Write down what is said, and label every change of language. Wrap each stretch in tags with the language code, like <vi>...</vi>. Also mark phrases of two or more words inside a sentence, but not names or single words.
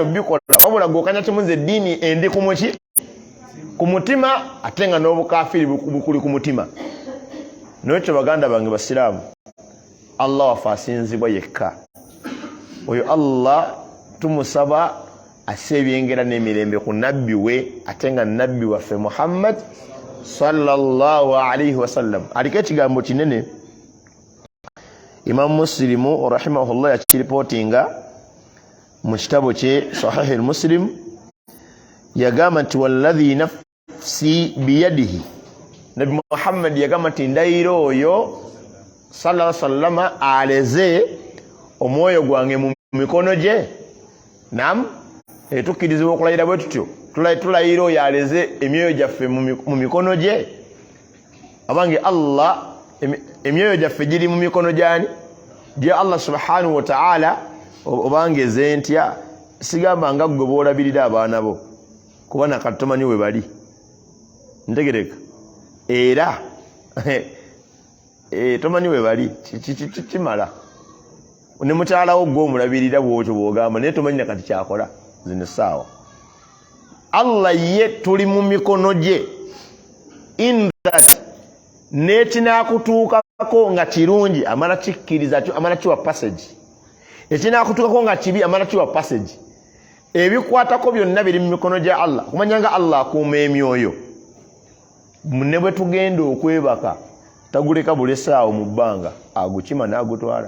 <lg>obikola wabula gwokanya kimunze eddiini endi kumuki ku mutima ate nga n'obukafiri bukuli ku mutima n'ekyo baganda bange basiraamu Allah waffe asinzibwa yekka oyo Allah tumusaba asse ebyengera n'emirembe ku nabbi we ate nga nabbi waffe Muhammad</lg> <ar>صلى الله عليه وسلم</ar> <lg>aliko ekigambo kinene Imam Muslimu rahimahullah yakiripotinga mu kitabo kye Sahih al-Muslim yagamba nti</lg> <ar>والذي نفسي بيده</ar> <lg>Nabi Muhammad yagamba nti ndayiro oyo</lg> <ar>صلى الله عليه وسلم</ar> <lg>aleze omwoyo gwange mu mikono gye nam etukirizibwa okulayira bwe tutyo tulayira oyo aleze emyoyo gyaffe mu mikono gye abange Allah emyoyo gyaffe giri mu mikono gyani gye Allah</lg> <ar>سبحانه وتعالى</ar> <lg>obangeze ntya sigamba nga gwe boolabirira abaana bo kubana katomanyi we bali ntegereka era tomanyi we bali kimala ne mukyalawo gwe omulabirira bwotyo bwogamba naye tomanyi nakati kyakola zino saawa. Allah ye tuli mu mikono gye</lg> <en>in that</en> <lg>nekinakutuukako nga kirungi amala kikkiriza amala kiwa passage, ekinakutuukako nga kibi amala kiwa passage. Ebikwatako byonna biri mu mikono gya Allah. Kumanya nga Allah akuuma emyoyo. Ne bwe tugenda okwebaka taguleka buli essaawa mu bbanga agukima n'agutwala.</lg>